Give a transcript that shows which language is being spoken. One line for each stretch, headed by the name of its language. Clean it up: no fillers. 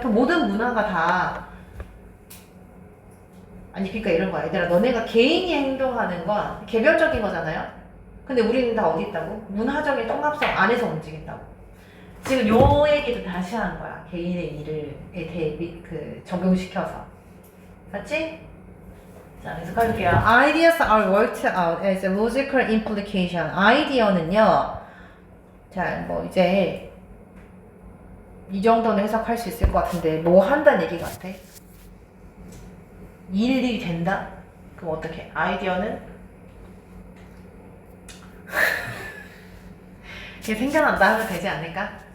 Korean: 그 모든 문화가 다 그러니까 이런 거야. 얘들아, 너네가 개인이 행동하는 건 개별적인 거잖아요? 근데 우리는 다 어디 있다고? 문화적인 통합성 안에서 움직인다고. 지금 요 얘기도 다시 하는 거야. 개인의 일을 적용시켜서. 맞지? 자, 그래서 갈게요.
English: Ideas are worked out as a logical implication.
Korean: 아이디어는요, 자, 뭐 이제 이 정도는 해석할 수 있을 것 같은데 뭐 한다는 얘기 같아? 일이 된다? 그럼 어떻게? 아이디어는 이게 생겨난다 하면 되지 않을까?